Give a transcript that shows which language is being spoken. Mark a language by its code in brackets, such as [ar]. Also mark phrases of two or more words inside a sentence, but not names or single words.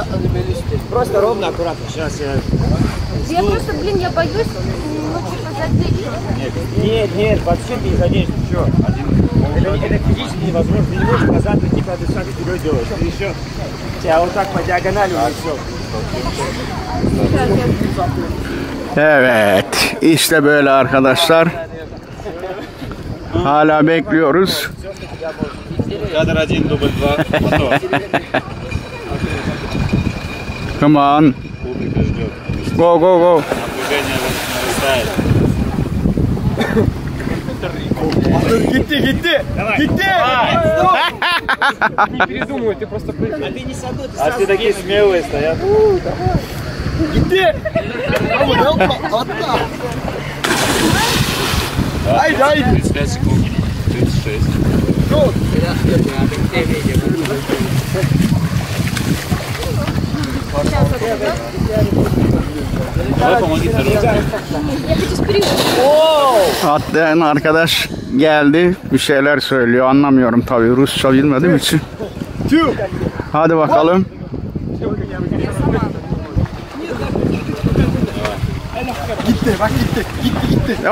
[ru] Просто ровно, аккуратно. Сейчас я... Я просто, блин, я боюсь, ну, типа, задеть. Нет, вообще ты не заденешь ничего. Это физически невозможно. Ты не можешь назад идти, когда ты шаг вперед делаешь. Ты еще... Тебя вот так по диагонали и все. [tr] Evet, işte böyle arkadaşlar. Hala bekliyoruz. [ru] Кадр 1, дубль 2, мотор. [en] Come on. [ru] Публика ждет. [en] Go go go. [ru] Напряжение нарастает. [tr] Gitti! Gitti! [ru] Не передумывай, ты просто прыгай. А ты не саду, ты сразу. А ты такие смелые стоят. Гитти! Ай! 35 секунд. 36. Давай помоги Я хочу спрыгнуть. [tr] Atlayan arkadaş geldi. Bir şeyler söylüyor. Anlamıyorum tabii. Rusça bilmediğim için. Hadi bakalım. Gitti, bak gitti.